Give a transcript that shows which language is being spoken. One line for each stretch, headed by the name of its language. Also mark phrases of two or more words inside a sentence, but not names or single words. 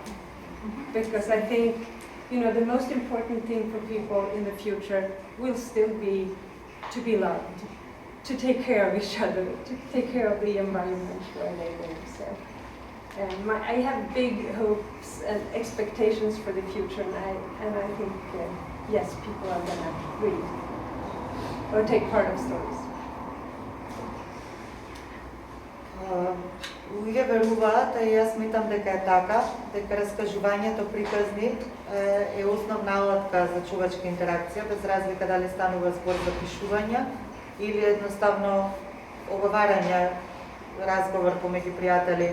English: Because I think, the most important thing for people in the future will still be to be loved, to take care of each other, to take care of the environment where they live. So I have big hopes and expectations for the future, and I think, yes, people are going to read or take part of stories.
Macedonian: Луѓе веруваат, а јас сметам дека е така, дека раскажувањето приказни е основна алатка за човечка интеракција, без разлика дали станува збор за пишување или едноставно оговарање, разговор помеѓу пријатели.